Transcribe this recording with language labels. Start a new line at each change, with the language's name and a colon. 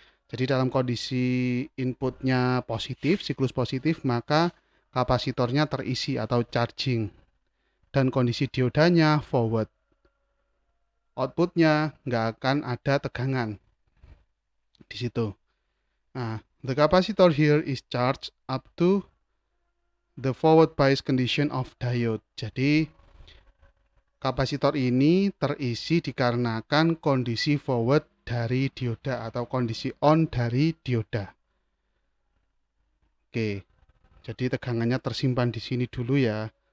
Indonesian: Jadi dalam kondisi inputnya positif, siklus positif, maka kapasitornya terisi atau charging. Dan kondisi diodanya forward. Outputnya nggak akan ada tegangan di situ.
English: Nah, the capacitor here is charged up to the forward bias condition of diode.
Indonesian: Jadi kapasitor ini terisi dikarenakan kondisi forward dari dioda atau kondisi on dari dioda. Oke, jadi tegangannya tersimpan di sini dulu ya.